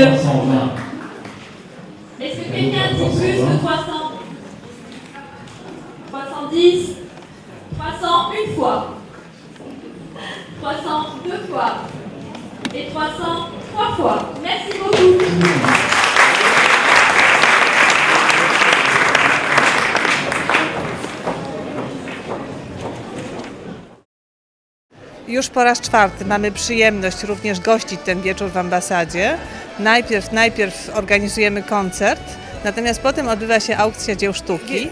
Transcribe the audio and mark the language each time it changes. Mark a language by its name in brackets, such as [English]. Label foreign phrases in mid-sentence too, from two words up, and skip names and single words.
[French] 320. Est-ce que quelqu'un dit plus que 300? 310. 300 une fois. 300 deux fois. Et 300 trois fois. Merci beaucoup. [Polish] Już po raz czwarty mamy przyjemność również gościć ten wieczór w ambasadzie. Najpierw organizujemy koncert, natomiast potem odbywa się aukcja dzieł sztuki.